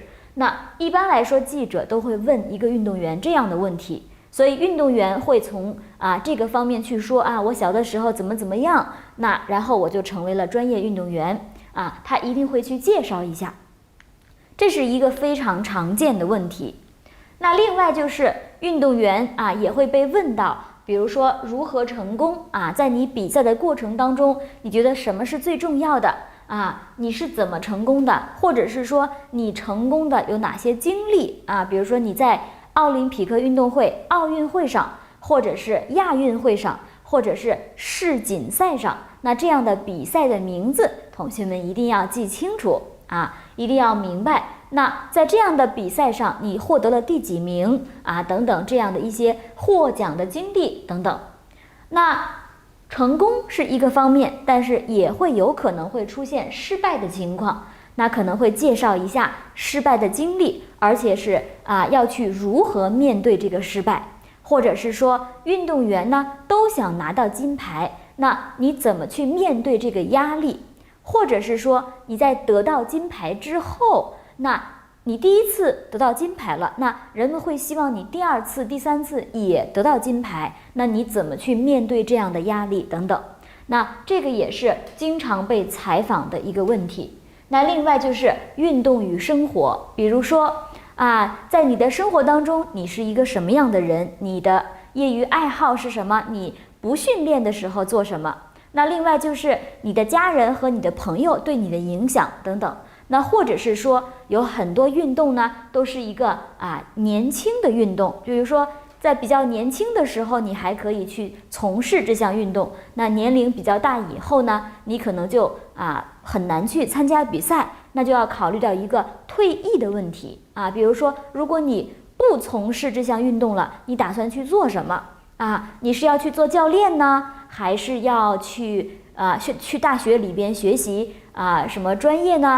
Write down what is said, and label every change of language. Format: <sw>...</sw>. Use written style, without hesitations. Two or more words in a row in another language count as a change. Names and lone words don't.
<zh>那一般來說，記者都會問一個運動員這樣的問題，所以運動員會從這個方面去說我小的時候怎麼樣，那然後我就成為了專業運動員他一定會去介紹一下。這是一個非常常見的問題。那另外就是運動員也會被問到，比如說如何成功在你比賽的過程當中，你覺得什麼是最重要的你是怎麼成功的，或者是說你成功的有哪些經歷比如說你在奧林匹克運動會、奧運會上，或者是亞運會上，或者是世錦賽上，那這樣的比賽的名字，同學們一定要記清楚一定要明白。那在這樣的比賽上，你獲得了第幾名等等這樣的一些獲獎的經歷等等。那成功是一個方面，但是也會有可能會出現失敗的情況。那可能會介紹一下失敗的經歷，而且是要去如何面對這個失敗，或者是說運動員呢都想拿到金牌，那你怎麼去面對這個壓力？或者是說你在得到金牌之後，那你第1次得到金牌了，那人們會希望你第2次、第3次也得到金牌，那你怎麼去面對這樣的壓力等等？那這個也是經常被採訪的一個問題。那另外就是運動與生活，比如說在你的生活當中，你是一個什麼樣的人？你的業餘愛好是什麼？你不訓練的時候做什麼？那另外就是你的家人和你的朋友對你的影響等等。那或者是說有很多運動呢都是一个年輕的運動，比如說在比較年輕的時候你還可以去從事這項運動，那年齡比較大以後呢，你可能就很難去參加比賽，那就要考慮到一個退役的問題比如說如果你不從事這項運動了，你打算去做什麼你是要去做教練呢，還是要去大學裡邊學習什麼專業呢？</zh>